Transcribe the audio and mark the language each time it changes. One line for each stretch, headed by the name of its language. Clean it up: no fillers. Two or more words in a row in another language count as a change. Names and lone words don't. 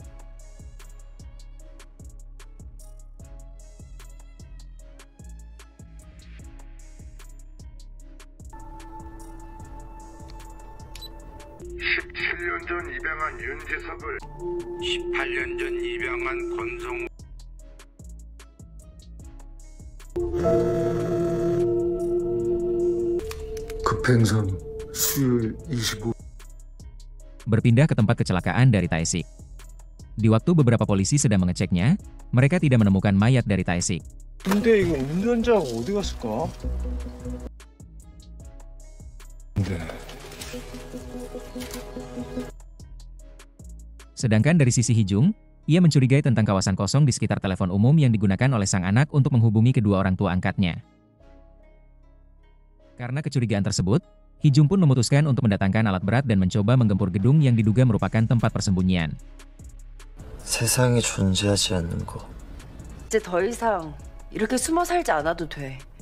Korean: 년 전 입양한 윤재석을 18년 전 입양한 권성 급행선 수요일 25.
Indonesian: Berpindah ke tempat kecelakaan dari Taesik. Di waktu beberapa polisi sedang mengeceknya, mereka tidak menemukan mayat dari Taesik.
Korean: 근데 이거 운전자가 어디 갔을까?
Indonesian: Sedangkan dari sisi Hijung, ia mencurigai tentang kawasan kosong di sekitar telepon umum yang digunakan oleh sang anak untuk menghubungi kedua orang tua angkatnya. Karena kecurigaan tersebut, Hijung pun memutuskan untuk mendatangkan alat berat dan mencoba menggempur gedung yang diduga merupakan tempat persembunyian.
Korean: 세상에 존재하지 않는 거. 이제 더 이상 이렇게 숨어 살지 않아도 돼.